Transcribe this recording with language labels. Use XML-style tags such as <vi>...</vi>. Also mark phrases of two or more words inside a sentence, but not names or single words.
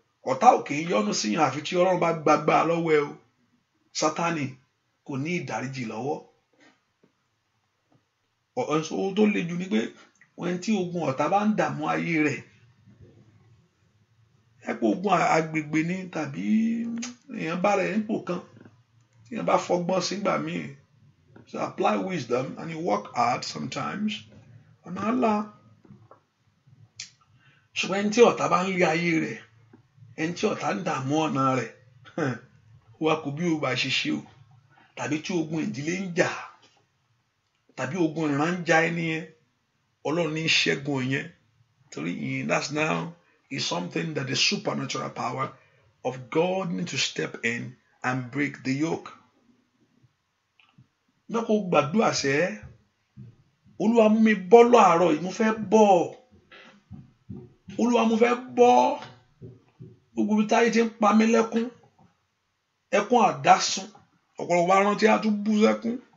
<yo>Ọ̀tá ò kì í yọ́nú síyàn àfi tí Ọlọ́run bá gbàgbà lọ́wọ́ ẹ o. Sátánì kò ní ìdáríjì lọ́wọ́. Ọ̀-, ohun tó le jù ni pé ẹni tí ogun ọ̀tá bá ń dààmú ayé rẹ̀, ẹ pé ogun a-, agbègbè ni tàbí èèyàn bá rẹ̀ nípò kan, tí èèyàn bá fọgbọ́n sí gbà míì,</yo> <en>so apply wisdom and you work hard sometimes.</en> <yo>Ọ̀nà á là. Ṣùgbọ́n ẹni tí ọ̀tá bá ń lé ayé rẹ̀, ẹni tí ọ̀tá ń dààmú ọ̀nà rẹ̀, ó wá kù bí ó bá ṣe ṣe o, tàbí tí ogun ìdílé ń jà. tàbí ogun ìran ń ja ẹni yẹn, Ọlọ́run ní í ṣẹ́gun yẹn. Torí ìyẹn,</yo> <en>that's now is something that the supernatural power of God need to step in and break the yoke.</en> <yo>Mo fẹ́ kó gbàdúrà sẹ́, Olúwa mú mi bọ́ láàárọ̀ yìí, mo fẹ́ bọ́. Olúwa, mo fẹ́ bọ́. Gbogbo ibi táyé ti ń pa mí lẹ́kún. Ẹkún àdásùn. Ọ̀pọ̀lọpọ̀ bá rántí, á tún bú sẹ́kún.</yo>